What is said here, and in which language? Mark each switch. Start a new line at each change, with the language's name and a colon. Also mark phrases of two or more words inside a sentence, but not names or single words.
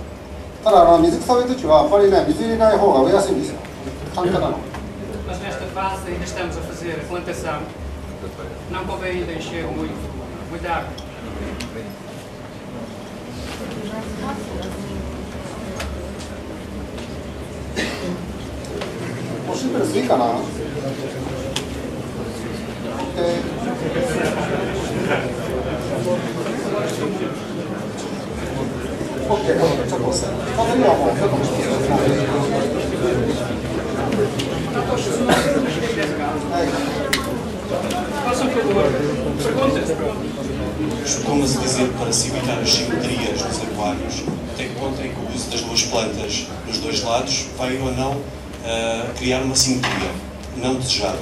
Japanese: ただ水草植えるときはやっぱりね、水入れない方が植えやすいんですよ。簡単なの。
Portuguese: Mas nesta fase ainda estamos a fazer a plantação. Não convém ainda encher muita água. O simples
Japanese: いいかな。OK、ちょっと押せ。この今はもうちょっと押して。
Portuguese: Costuma-se dizer para se evitar as simetrias nos aquários, até que ponto é que o uso das duas plantas nos dois lados vai ou não criar uma simetria não desejada.